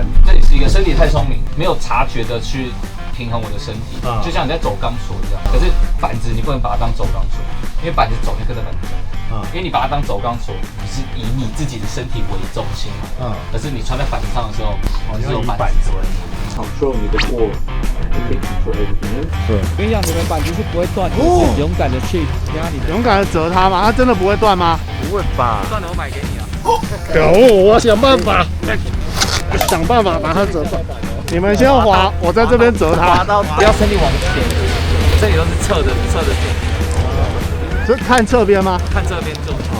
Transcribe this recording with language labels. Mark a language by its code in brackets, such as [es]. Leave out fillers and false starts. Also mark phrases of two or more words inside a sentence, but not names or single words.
[zh] 这里是一個身體太聰明，沒有察覺的去平衡我的身體，就像你在走鋼索一樣。可是板子你不能把它當走鋼索，因為板子走，你跟着板子走。因為你把它當走鋼索，你是以你自己的身體為重心。可是你穿在板子上的時候，你是有板子的。 control 你的握，你可以 [en] control everything。 [zh] 對，我跟你講，你們板子是不會斷，就是勇敢的去壓你的，勇敢的折它嗎？它真的不會斷嗎？不會吧？斷了我買給你啊。可惡！我要想辦法，想辦法把它折斷。你們先滑，我在這邊折它。滑到不要身體往前，這裡都是側的線。這看側邊嗎？看側邊就好。